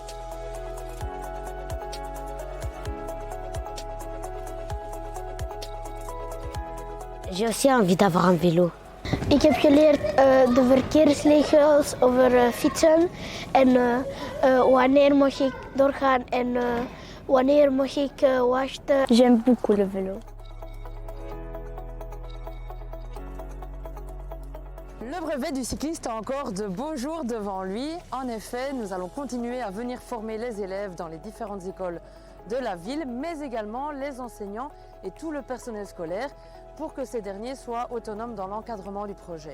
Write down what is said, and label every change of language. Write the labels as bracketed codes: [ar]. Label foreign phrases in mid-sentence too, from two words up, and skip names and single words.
[fr] J'ai aussi envie d'avoir un vélo. [nl] Ik heb geleerd de verkeersregels over fietsen en wanneer mag ik doorgaan en wanneer mag ik wachten. [fr] J'aime beaucoup le vélo. Le brevet du cycliste a encore de beaux jours devant lui. En effet, nous allons continuer à venir former les élèves dans les différentes écoles de la ville, mais également les enseignants et tout le personnel scolaire pour que ces derniers soient autonomes dans l'encadrement du projet.